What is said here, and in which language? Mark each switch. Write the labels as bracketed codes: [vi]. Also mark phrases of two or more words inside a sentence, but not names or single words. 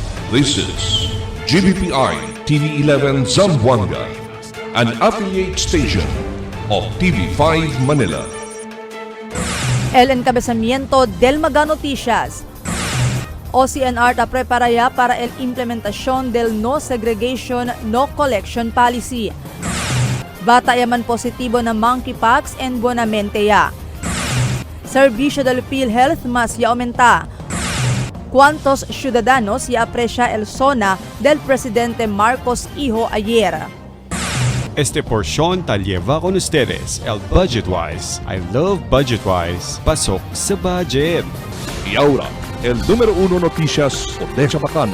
[en] This is GBPI TV11 Zamboanga, an affiliate station of TV5 Manila. [cbk] El encabezamiento del Maga Noticias. OCNR ta preparaya para el implementación del [en] no segregation, no collection policy. [cbk] Bata yaman positibo na monkeypox en Buenamente ya. Servicio del PhilHealth mas ya aumenta. ¿Cuántos ciudadanos ya aprecia el SONA del presidente Marcos Hijo ayer? Este porción tal lleva con ustedes el Budgetwise. [en] I love Budgetwise. [tl] Pasok sa budget. [cbk] Y ahora, el número 1 noticias por Deja Bacano.